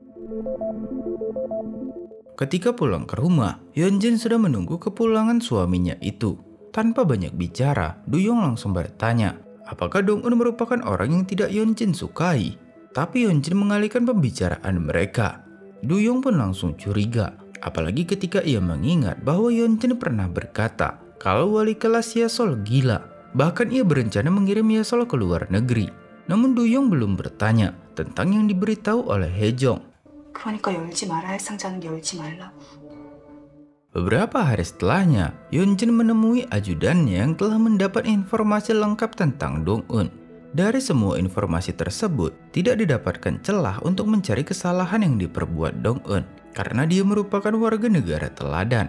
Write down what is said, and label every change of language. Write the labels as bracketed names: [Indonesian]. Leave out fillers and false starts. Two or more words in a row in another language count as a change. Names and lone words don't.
[Indonesian] Ketika pulang ke rumah, Yeonjin sudah menunggu kepulangan suaminya itu. Tanpa banyak bicara, Do-young langsung bertanya, apakah Dong-un merupakan orang yang tidak Yeonjin sukai? Tapi Yeonjin mengalihkan pembicaraan mereka. Do-young pun langsung curiga, apalagi ketika ia mengingat bahwa Yeonjin pernah berkata kalau wali kelas Ye-sol gila. Bahkan ia berencana mengirim Ye-sol ke luar negeri. Namun Do-young belum bertanya tentang yang diberitahu oleh Hae-jung. [Korean] 그러니까 열지 말아야 할 상자는 열지 말라. [Indonesian] Beberapa hari setelahnya, Yeonjin menemui ajudannya yang telah mendapat informasi lengkap tentang Dong-un. Dari semua informasi tersebut, tidak didapatkan celah untuk mencari kesalahan yang diperbuat Dong-un, karena dia merupakan warga negara teladan.